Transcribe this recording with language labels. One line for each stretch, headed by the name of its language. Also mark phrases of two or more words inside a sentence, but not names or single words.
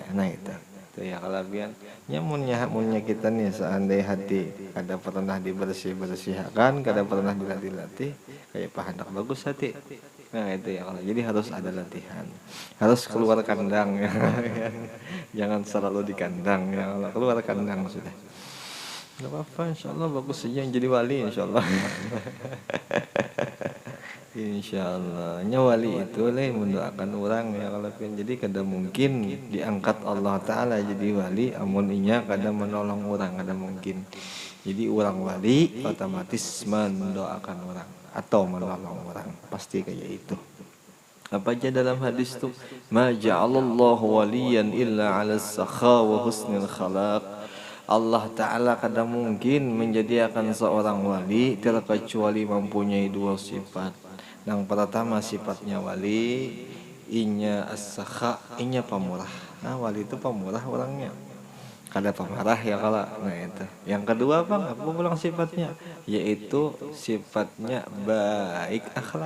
Banjar: Nah itu ya kalau biar munnya kita nih seandainya hati kada pernah dibersihkan, kada pernah dilatih kayak pahanak bagus hati.
Indonesian: Nah itu ya kalau jadi harus ada latihan, harus keluar kandang ya. Jangan selalu di kandang ya, kalau keluar kandang sudah nggak apa-apa, insyaallah bagus saja yang jadi wali insyaallah.
Banjar: Insyaallah wali itu lah mendoakan orang ya kalau jadi kada mungkin diangkat Allah Ta'ala jadi wali amun inya kada menolong orang, kada mungkin.
Indonesian: Jadi orang wali otomatis mendoakan orang atau menolong orang, pasti kayak itu. Apa aja dalam hadis itu
Arabic: ما جعل الله وليا إلا على السخاء وحسن الخلق.
Banjar: Allah Ta'ala kada mungkin menjadikan seorang wali terkecuali mempunyai dua sifat. Yang pertama sifatnya wali, inya as-sakha, inya pemurah. Nah wali itu pemurah orangnya, kada pemarah ya kalau. Nah itu. Yang kedua apa pulang sifatnya? Yaitu sifatnya baik akhlak.